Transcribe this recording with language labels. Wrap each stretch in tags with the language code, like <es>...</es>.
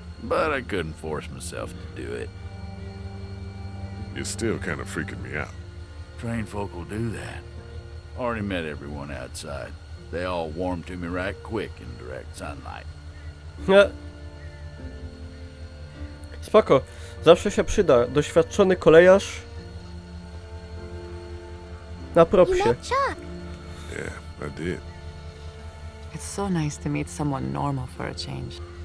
<en>But I couldn't force myself to do it. You're still kind of freaking me out. Trained folk will do that. Already met everyone outside. They all warmed to me right quick in direct sunlight.</en> <pl>Spoko. Zawsze się przyda. Doświadczony kolejarz na</pl> <en>You</en> <pl>propsie.</pl> <en>met Chuck. Yeah, I did. It's so nice to meet someone normal for a change.</en>